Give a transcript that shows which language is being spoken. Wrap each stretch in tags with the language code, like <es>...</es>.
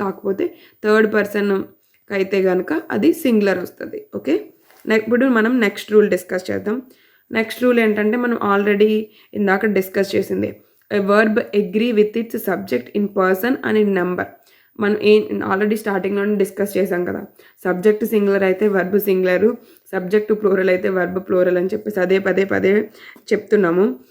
<te>కాకపోతే థర్డ్ పర్సన్కి అయితే కనుక అది సింగులర్ వస్తుంది. ఓకే, ఇప్పుడు మనం నెక్స్ట్ రూల్ డిస్కస్ చేద్దాం. నెక్స్ట్ రూల్ ఏంటంటే మనం ఆల్రెడీ ఇందాక డిస్కస్ చేసింది.</te> <en>A verb agree with its subject in person and in number.</en> <te>మనం ఆల్రెడీ స్టార్టింగ్లోనే డిస్కస్ చేసాం కదా, సబ్జెక్ట్ సింగులర్ అయితే వర్బ్ సింగులరు, సబ్జెక్టు ప్లూరల్ అయితే వర్బ్ ప్లూరల్ అని చెప్పేసి పదే చెప్తున్నాము.</te>